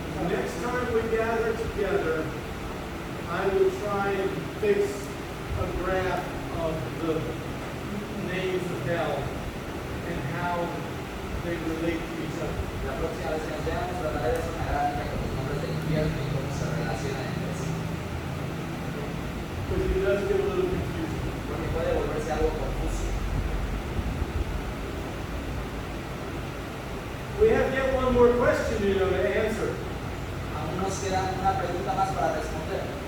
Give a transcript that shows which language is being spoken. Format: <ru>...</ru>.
<en>Next time we gather together, I will try and fix a graph of the names of hell and how they relate to each other.</en> <es>La próxima vez que nos veamos trataré de hacer una gráfica con los nombres del infierno y cómo se relacionan entre sí.</es> <en>Because it does get a little confusing.</en> <es>Porque puede volverse algo confuso.</es> <en>We have yet one more question, to answer.</en> <es>Aún nos queda una pregunta más para responder.</es>